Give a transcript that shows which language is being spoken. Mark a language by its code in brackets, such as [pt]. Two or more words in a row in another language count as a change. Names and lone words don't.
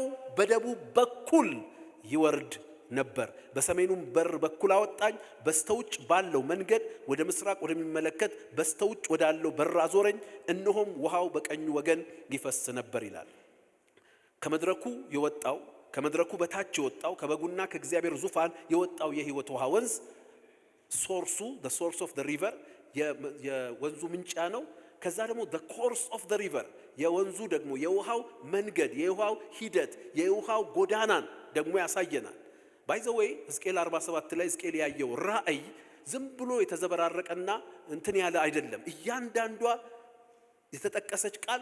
[am] በደቡብ በኩል ይወርድ ነበር። በሰሜኑም በር በኩል አወጣኝ፣ በስተውጭ ባለው መንገድ ወደ ምስራቅ ወደሚመለከት በስተውጭ ወዳለው በር አዞረኝ፣ እነሆም ውሃው በቀኙ ወገን ይፈስ ነበር ይላል። ከመድረኩ የወጣው ከመድረኩ በታች የወጣው ከበጉና ከእግዚአብሔር ዙፋን የወጣው የሕይወት ውሃ ወንዝ ሶርሱ [en] the source of the river [am] የወንዙ ምንጭ ነው። ከዛ ደግሞ [en] the course of the river [am] የወንዙ ደግሞ የውሃው መንገድ የውሃው ሂደት የውሃው ጎዳናን ደግሞ ያሳየናል። [en] by the way [am] ሕዝቅኤል 47 ላይ ሕዝቅኤል ያየው ራእይ ዝም ብሎ የተዘበራረቀና እንትን ያለ አይደለም። እያንዳንዷ የተጠቀሰች ቃል